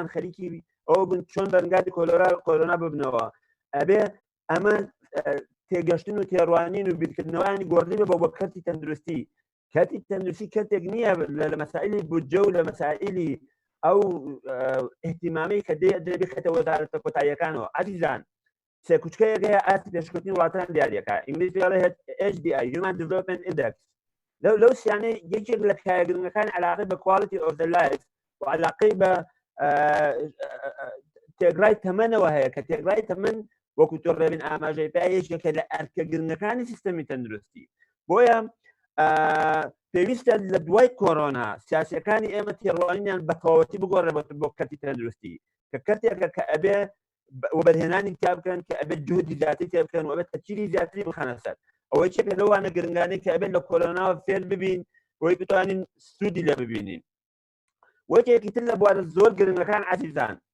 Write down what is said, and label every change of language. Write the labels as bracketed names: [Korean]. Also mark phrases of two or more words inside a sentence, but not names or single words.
[Central Kurdish] خەریکی ئەوە بوون چۆن بەرگاردی کۆرۆنا ببنەوە ئەبێ ئەمە تێگەشتن و تێڕوانین و بیرکردنەوەیانی گۆڕی بە بۆ کەرتی تەندروستی کەرتی تەندروستی کەرتێک نییە لە مەسائلی بودجە و لە مەسائلی ئەو احتیمامی کە دەبێتە وەزارەتە کۆتاییەکانەوە عەزیزان سێ کوچکەیەک هەیە ئاستی پێشکەوتنی وڵاتان دیاریەکە ئینگلیز پێڵێ HDI Human Development Index لەو سیانەی یەکێک لە کایەگرنگەکانی عەلاقەی بە [English] quality of the life [Central Kurdish] و عەلاقەی بە تێگرای تەمەنەوە هەیە کە تێگرای تەمەن وەکو تۆ ڕێبین ئاماژەی پێ یەکێکە لە ئەرکە گرنگەکانی سیستەمی تەندروستی بۆیە پێویستە لە دوای کۆرۆنا سیاسەکانی ئێمە تێڕوانینیان بەتەواوەتی بگۆڕێت بۆ کەتی تەندروستی کە کەرتێکە کە ئەبێ وەبەرهێنانی تیا بکەن کە ئەبێت جهودی زیاتری تێ بکەن و ئەبێت تەچیری زیاتری بخەنە سەر ئەوەی چێکە لەوانە گرنگانەی کە ئەبێت لە کۆرۆناوە فێر ببین وەی بتوانین سوودی لە ببینین وەکێکی تر لە بوارە زۆر گرنگەکان عەزیزان